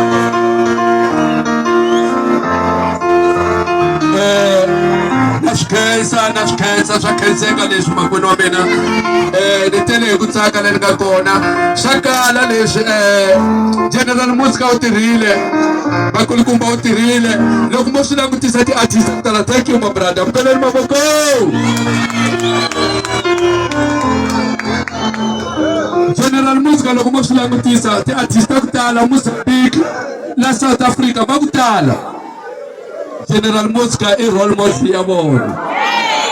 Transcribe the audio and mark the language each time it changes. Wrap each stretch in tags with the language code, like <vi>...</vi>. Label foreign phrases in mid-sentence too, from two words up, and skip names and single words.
<ts>na swikhensa swa khenseka leswi makwenu wa mina ni tele hi ku tsaka leri nga kona swa kala leswi General Mosca u tirhile vakulukumba u tirhile loko mo swi langutisa ti-artist ku tala</ts> <en>thank you my brother</en> <ts>mpeleni mavoko General Mosca loko mo swi langutisa ti-artist ku tala Mozambique la South Africa va ku tala General Mosca i role model ya vona</ts>